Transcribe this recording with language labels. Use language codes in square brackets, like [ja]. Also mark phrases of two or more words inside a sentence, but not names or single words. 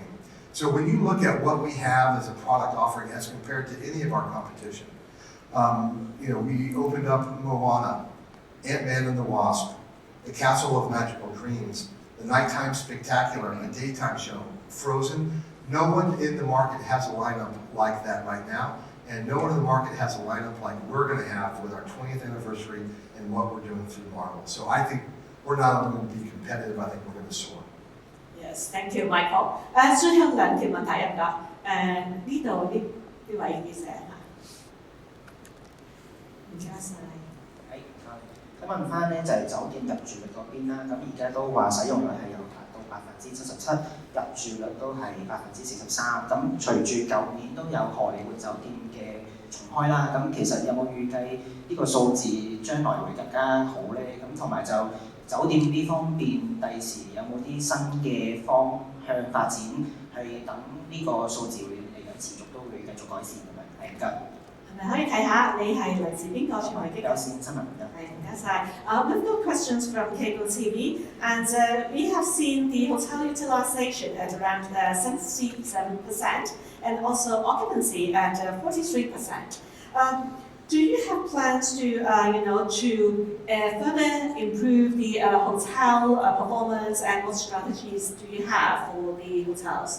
[en] So when you look at what we have as a product offering as compared to any of our competition, we opened up Moana, Ant-Man and the Wasp, the Castle of Magical Dreams, the Nighttime Spectacular, a daytime show, Frozen. No one in the market has a lineup like that right now, and no one in the market has a lineup like we're going to have with our 20th anniversary and what we're doing through Marvel. So I think we're not only going to be competitive, I think we're going to soar. Yes, thank you, Michael. [yue] 最後兩條問題入㗎。呢度呢位記者嚇。唔該曬。咁問翻咧就係酒店入住率嗰邊啦，咁而家都話使用率係有達到77%，入住率都係43%。咁隨住舊年都有荷里活酒店嘅重開啦，咁其實有冇預計呢個數字將來會更加好咧？咁同埋就酒店呢方面，第時有冇啲新嘅方向發展，係等呢個數字會嚟緊持續都會繼續改善咁樣？係唔該。係咪可以睇下你係嚟自邊個財經？有線新聞嘅。係唔該晒。 [en] We've got questions from cable TV, and we have seen the hotel utilization at around 77%, and also occupancy at 43%. Do you have plans to, further improve the hotel performance, and what strategies do you have for the hotels?